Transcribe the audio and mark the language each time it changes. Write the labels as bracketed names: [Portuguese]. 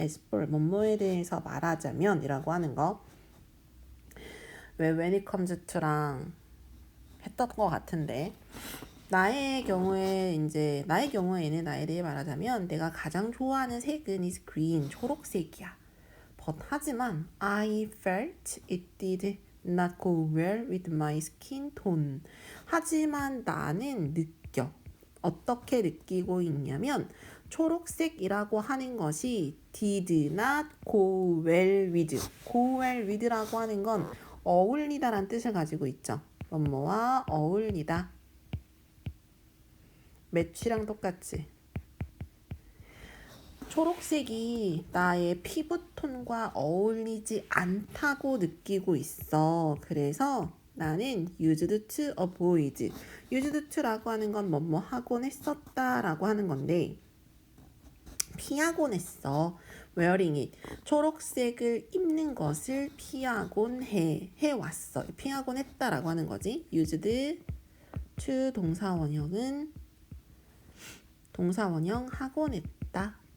[English] as for [Korean] 뭐뭐에 대해서 말하자면 이라고 하는 거 왜 [English] when it comes to [Korean] 랑 했던 것 같은데 나의 경우에는 나에 대해 말하자면 내가 가장 좋아하는 색은 [English] is green, [Korean] 초록색이야. [English] But [Korean] 하지만 [English] I felt it did not go well with my skin tone. [Korean] 하지만 나는 어떻게 느끼고 있냐면 초록색이라고 하는 것이 [English] did not go well with [Korean] 라고 하는 건 어울리다란 뜻을 가지고 있죠. 뭐뭐와 어울리다. 매치랑 똑같지. 초록색이 나의 피부톤과 어울리지 않다고 느끼고 있어. 그래서 나는 [English] used to avoid. used to [Korean] 라고 하는 건 뭐뭐 하곤 했었다라고 하는 건데 피하곤 했어. [English] wearing it. [Korean] 초록색을 입는 것을 피하곤 해왔어. 피하곤 했다라고 하는 거지. [English] used to [Korean] 동사원형은 동사원형 하곤 했다.